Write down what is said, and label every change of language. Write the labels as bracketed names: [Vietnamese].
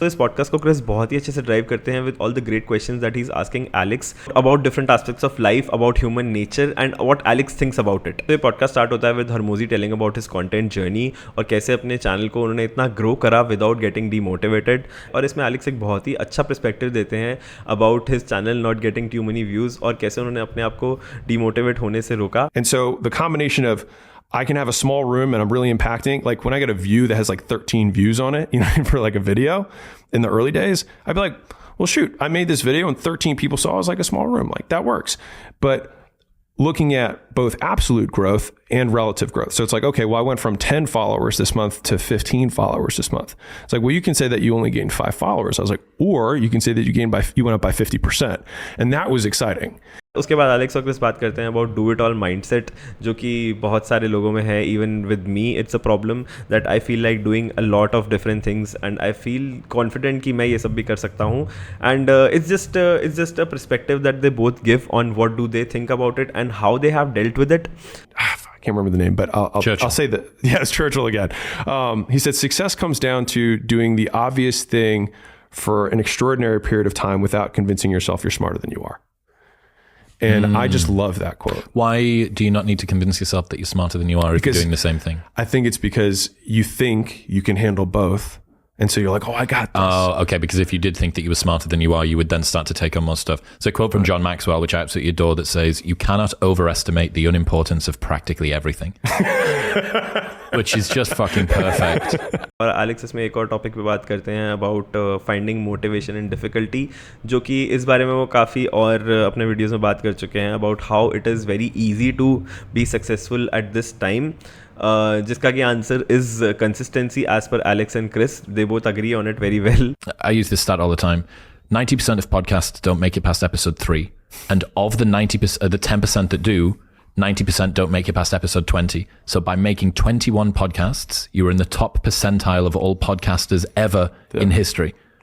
[Hindi] तो इस podcast को Chris बहुत ही अच्छे से ड्राइव करते हैं [English] with all the great questions that he's asking Alex about different aspects of life, about human nature and what Alex thinks about it. [Hindi] तो ये podcast start होता है [English] with Hormozi telling about his content journey [Hindi] और कैसे अपने channel को उन्होंने इतना ग्रो करा [English] without getting demotivated. [Hindi] और इसमें Alex एक बहुत ही अच्छा perspective देते हैं [English] about his channel not getting too many views [Hindi] और कैसे उन्होंने अपने आप को demotivate होने से रोका. [English] And so the combination of I can have a small room and I'm really impacting. Like when I get a view that has like 13 views on it, for like a video in the early days, I'd be like, well, shoot, I made this video and 13 people saw it. It's like a small room. Like that works. But looking at both absolute growth and relative growth. So it's like, okay, well, I went from 10 followers this month to 15 followers this month. It's like, well, you can say that you only gained 5 followers. I was like, or you can say that you went up by 50%. And that was exciting. [Hindi] उसके बाद Alex और Chris बात करते हैं [English] about do it all mindset, [Hindi] जो कि बहुत सारे लोगों में है. [English] even with me it's a problem that I feel like doing a lot of different things and I feel confident [Hindi] कि मैं ये सब भी कर सकता हूँ. [English] And it's just a perspective that they both give on what do they think about it and how they have dealt with it. I can't remember the name, but I'll say that. Yeah, it's Churchill again. He said, success comes down to doing the obvious thing for an extraordinary period of time without convincing yourself you're smarter than you are. And I just love that quote. Why do you not need to convince yourself that you're smarter than you are if you're doing the same thing? I think it's because you think you can handle both. And so you're like, oh, I got this. Oh, okay. Because if you did think that you were smarter than you are, you would then start to take on more stuff. So a quote from John Maxwell, which I absolutely adore, that says, you cannot overestimate the unimportance of practically everything. Which is just fucking perfect. [Hindi] और Alex इसमें एक और topic पे बात करते हैं [English] about finding motivation in difficulty, [Hindi] जो कि इस बारे में वो काफ़ी और अपने वीडियोज़ में बात कर चुके हैं [English] about how it is very easy to be successful at this time, [Hindi] जिसका कि [English] Answer is consistency as per Alex and Chris. They both agree on it very well. I use this stat all the time. 90% of podcasts don't make it past episode 3. And of the 90%, the 10% that do, 90% don't make it past episode 20. So by making 21 podcasts, you're in the top percentile of all podcasters ever in history.